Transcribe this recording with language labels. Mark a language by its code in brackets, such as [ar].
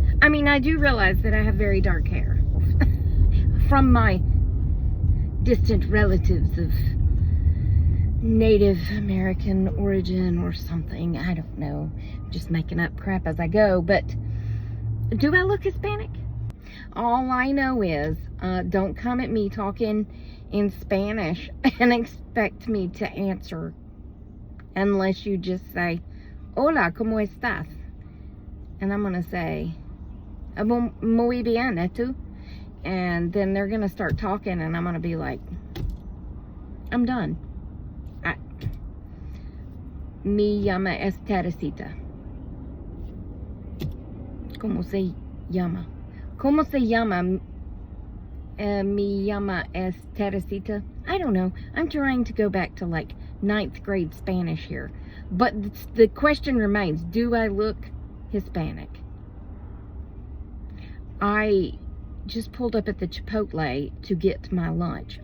[en] I mean, I do realize that I have very dark hair. From my distant relatives of Native American origin or something. I don't know. Just making up crap as I go. But do I look Hispanic? All I know is, don't come at me talking in Spanish and expect me to answer. Unless you just say, [es] hola, ¿cómo estás? [en] And I'm going to say, [es] muy bien, ¿y tú? [en] And then they're going to start talking, and I'm going to be like, I'm done. [es] Mi llama es Teresita. ¿Cómo se llama? ¿Cómo se llama Me llama es Teresita. [en] I don't know. I'm trying to go back to like 9th grade Spanish here. But the question remains, do I look Hispanic? I just pulled up at the Chipotle to get my lunch.